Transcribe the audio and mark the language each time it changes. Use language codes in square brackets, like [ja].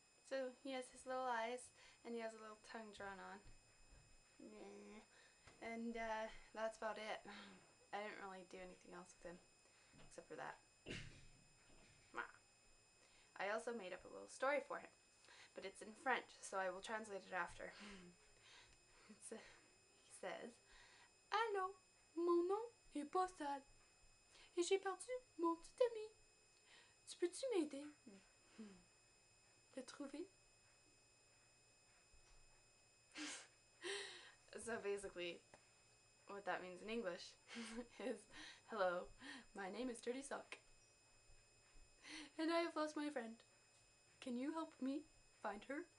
[en] So he has his little eyes and he has a little tongue drawn on. And that's about it. I didn't really do anything else with him except for that. I also made up a little story for him, but it's in French, so I will translate it after. He says, [fr] Allô, mon nom est Bas Sal, et j'ai perdu mon petit ami. Peux-tu m'aider le trouver? [en] So basically, what that means in English is, hello, my name is Dirty Sock, and I have lost my friend. Can you help me find her?